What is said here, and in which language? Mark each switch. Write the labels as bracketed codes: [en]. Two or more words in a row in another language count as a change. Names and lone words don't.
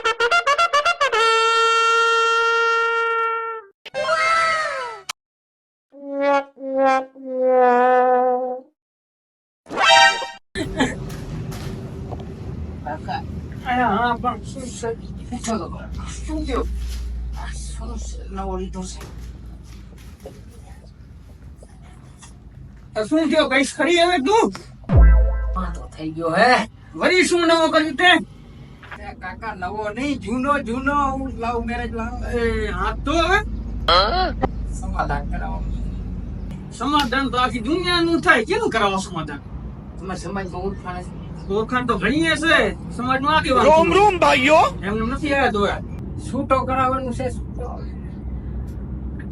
[id] Ah, bang, susah. Studio. Susah lawan itu sih. [gu] શું થયો કઈ ખરી હવે તું તો થઈ ગયો હે વળી શું નવો કર્યું તે કાકા નવો નહીં જૂનો જૂનો [en] love marriage [gu] લાવ હા તો હવે સમાધાન કરાવો સમાધાન તો આખી દુનિયાનું થાય કેવું કરાવો સમાધાન તમારા સમાજમાં ઓળખાણ તો ઘણી હશે સમાજમાં આખી વાત રોમ રોમ ભાઈઓ એમને નથી આવ્યા દોયા છૂટો કરાવવાનું છે તો